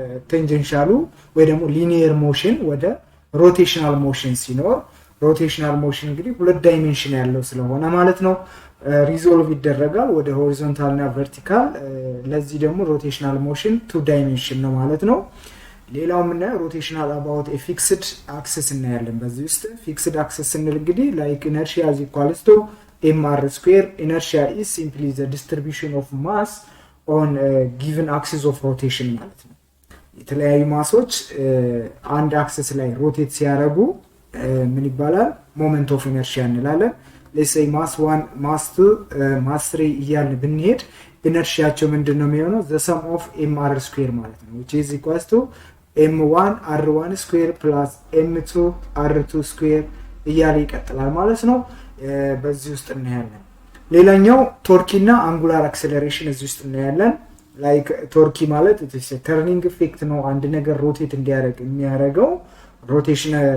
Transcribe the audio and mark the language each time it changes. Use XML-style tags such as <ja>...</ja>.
<am>ቴንጀንሻሉ ወይ ደግሞ ሊኒየር ሞሽን ወደ ሮቴሽናል ሞሽን ሲኖር ሮቴሽናል ሞሽን እንግዲህ ሁለት ዳይሜንሽን ያለው ስለሆነ ማለት ነው ሪዞልቭ ይደረጋል ወደ ሆሪዞንታል እና ቨርቲካል። ለዚህ ደግሞ ሮቴሽናል ሞሽን ቱ ዳይሜንሽን ነው ማለት ነው። ሌላው የምናየው ሮቴሽናል አባውት ኤ ፊክስድ አክሲስ እናያለን። በዚህ ውስጥ ፊክስድ አክሲስ ስንል እንግዲህ ላይክ ኢነርሺያ ኢዝ ኢኳልስ ቱ mr square.</am> <en>Inertia is simply the distribution of mass on a given axis of rotation ማለት ነው።</en> <am>የተለያዩ ማሶች አንድ አክሲስ ላይ ሮቴት ሲያደርጉ ምን ይባላል? ሞመንት ኦፍ ኢነርሺያ እንላለን።</am> <en>let's say mass 1 mass 2 mass 3</en> <am>እያልን ብንሄድ ኢነርሺያቸው ምንድነው የሚሆነው?</am> <en>the sum of mr square</en> <am>ማለት ነው</am> <en>which is equals to m1 r1 square plus m2 r2 square</en> <am>እያለ ይቀጥላል ማለት ነው። በዚህ ውስጥ እናያለን። ሌላኛው ቶርኪ እና አንጉላር አክሰለሬሽን እዚህ ውስጥ እናያለን። ላይክ ቶርኪ ማለት ተርኒንግ ኢፌክት ነው። አንድ ነገር ሮቴት እንዲያደርግ የሚያደርገው ሮቴሽን</am>